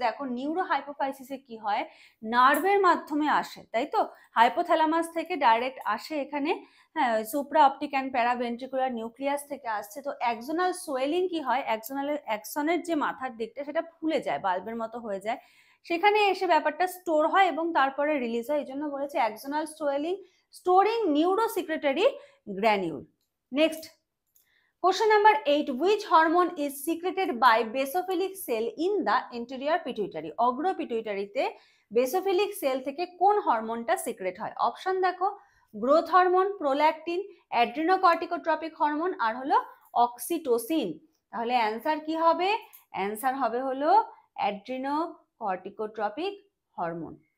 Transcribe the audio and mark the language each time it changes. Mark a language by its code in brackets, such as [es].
[bn] দেখো, নিউরোহাইপোফাইসিসে কি হয়, নার্ভের মাধ্যমে আসে, তাই তো, হাইপোথ্যালামাস থেকে ডাইরেক্ট আসে এখানে, হ্যাঁ, supra optic and paraventricular nucleus থেকে আসছে। তো অ্যাক্সোনাল সোয়েলিং কি হয়, অ্যাক্সনের যে মাথার দিকটা সেটা ফুলে যায়, বাল্বের মতো হয়ে যায়, সেখানে এসে ব্যাপারটা স্টোর হয় এবং তারপরে রিলিজ হয়, এই জন্য বলেছে axonal swelling storing নিউরোসেক্রেটারি granule. [en] Next, question number 8, which hormone is secreted by basophilic cell in the anterior pituitary? [bn] অগ্র পিটুইটারিতে basophilic sell থেকে কোন হরমোনটা সিক্রেট হয়? অপশন দেখো, growth hormone, prolactin, adrenocorticotropic hormone, আর হলো অক্সিটোসিন। তাহলে অ্যান্সার কি হবে? অ্যান্সার হবে হলো অ্যাড্রিনোকর্টিকোট্রপিক হরমোন।